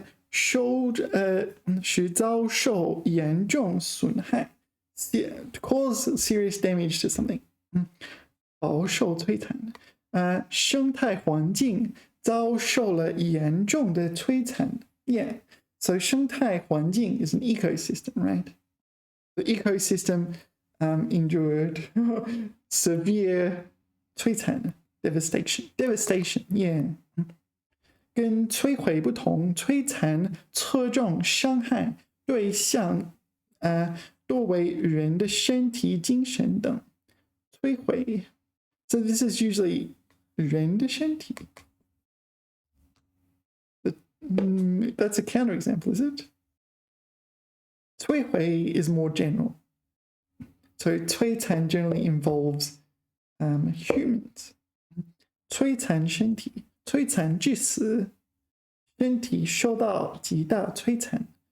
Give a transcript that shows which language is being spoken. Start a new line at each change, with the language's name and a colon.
Chinese: 使遭受严重损害
English: cause serious damage to something.
Chinese: 饱受摧残。生态环境遭受了严重的摧残。
English: Yeah, so 生态环境 is an ecosystem, right? The ecosystem endured severe 摧残 devastation, yeah.
Chinese: 跟摧毁不同，摧残侧重伤害对象多为人的身体、精神等。
English: 摧毁 So this is usually
Chinese: 人的身体。
English: That's a counterexample, is it? 摧毁 is more general. So 摧残 generally involves humans.
Chinese: 摧残身体，摧残致死，身体受到极大摧残。